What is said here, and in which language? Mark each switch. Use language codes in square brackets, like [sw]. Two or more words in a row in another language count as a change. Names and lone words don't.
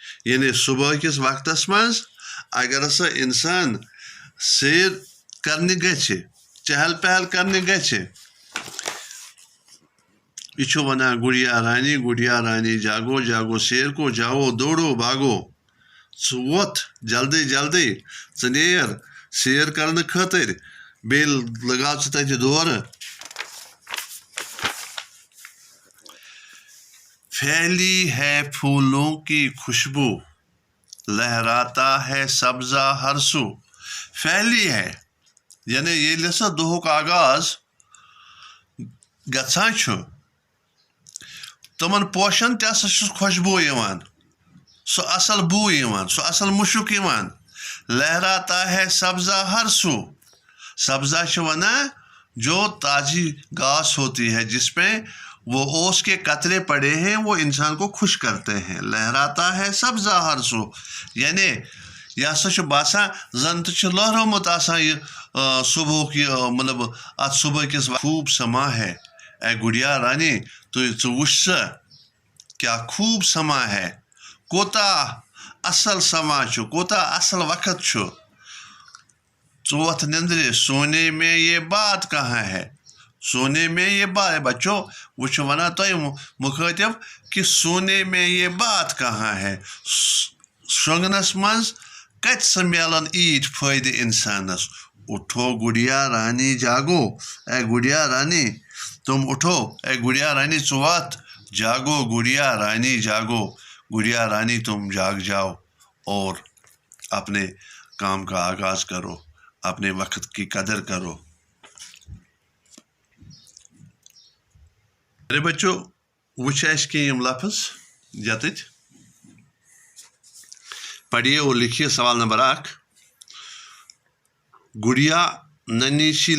[ks] یعنی صبح کس وقتس منٛز اگر ہسا انسان سیر کرنہِ گژھِ چہل پہل کرنہِ گژھِ یہ چھُ ونان [ur] گڑیا رانی جاگو جاگو سیر کو جاؤ دوڑو باگو [ks] ژٕ ووٚتھ جلدی جلدی ژٕ نیر سیر کرنہٕ خٲطر بیٚیہِ لگاو ژٕ تتہِ دورٕ [ur] پھیلی ہے پھولوں کی خوشبو لہراتا ہے سبزہ ہر سو پھیلی ہے [ks] یعنی ییٚلہِ ہسا دۄہُک آغاز گژھان چھُ تِمن پوشن تہِ ہسا چھُ خوشبو یِوان سُہ اصل بو یِوان سُہ اصل مُشُک یِوان [ur] لہراتا ہے سبزہ ہر سو سبزہ [ks] چھُ ونان [ur] جو تازی گھاس ہوتی ہے جس میں وہ اوس کے قطرے پڑے ہیں وہ انسان کو خوش کرتے ہیں لہراتا ہے سبزہ ہر سو [ks] یعنی یہ ہسا چھُ باسان زن تہِ چھُ لہرومُت آسان یہِ صبحُک یہِ مطلب اتھ صبح کِس [ur] خوب سما ہے اے گڑیا [ks] رانی ژٕ وٕچھ سا کیٛاہ [ur] خوب سما ہے [ks] کوتاہ اصل سما چھُ کوتاہ اصل وقت چھُ ژٕ ووٚتھ نندرِ [ur] سونے میں یہ بات کہاں ہے سونے میں یہ بات بچو وہ [ks] چھُ ونان تۄہہِ مُخٲطب کہ [ur] سونے میں یہ بات کہاں ہے [ks] شۄنٛگنس منٛز کتہِ سا میلن ایٖتۍ فٲیدٕ انسانس [ur] اٹھو گڑیا رانی جاگو اے گڑیا رانی تم اٹھو اے گڑیا رانی [ks] ژٕ ووٚتھ [ur] جاگو گڑیا رانی جاگو گڑیا رانی تم جاگ جاؤ اور اپنے کام کا آغاز کرو اپنے وقت کی قدر کرو ارے بچو [ks] وٕچھ اَسہِ کینٛہہ یِم لفظ یتٕتۍ [ur] پڑھیے اور لکھیے سوال نمبر 1 گڑیا ننھی سی